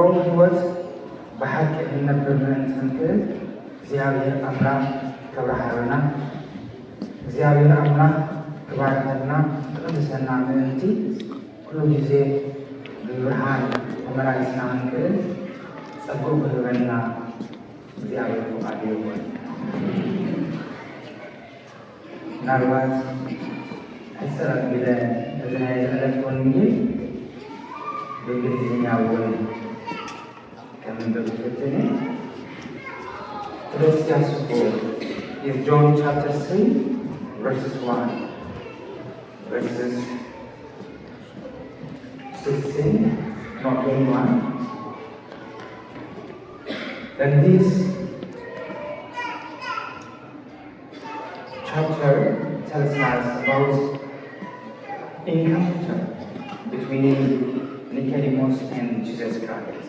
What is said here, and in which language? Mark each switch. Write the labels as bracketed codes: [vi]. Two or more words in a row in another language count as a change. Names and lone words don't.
[ti] ህይወት ብሓቂ ክንነብር ምእንቲ ንክእል እግዚኣብሔር ኣምላኽ ክብርሃርና፣ እግዚኣብሔር ኣምላኽ ክባርከልና፣ ክቅድሰና ምእንቲ ኩሉ ግዜ ብብርሃን ተመላሊስና ንክእል ፀጉኡ ክህበና እግዚኣብሔር ፍቃዱ ይኹን። ምናልባት ሕፅር ኣቢለ እዚ ናይ ዝዕለት ወንጌል በእንግሊዝኛ እውን ከምንበብ ትፍትኔ [en] Let's just go. In John chapter 3, verses 1, verses 16, not 21. Then this chapter tells us about encounter between Nicodemus and Jesus Christ.